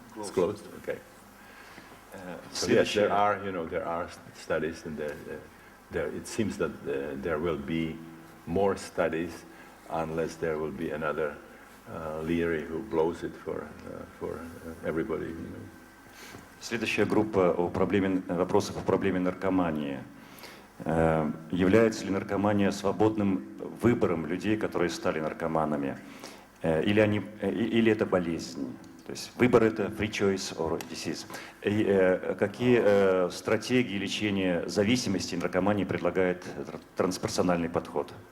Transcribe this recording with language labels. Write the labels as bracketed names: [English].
[English] It's closed? Okay. So yes, there are studies, and it seems that there will be more studies unless there will be another Leary who blows it for everybody. You know. [Russian] Следующая группа вопросов о проблеме наркомании. Является ли наркомания свободным выбором людей, которые стали наркоманами? Или это болезнь? То есть выбор это [English] free choice or disease. [Russian] И какие стратегии лечения зависимости и наркомании предлагает трансперсональный подход?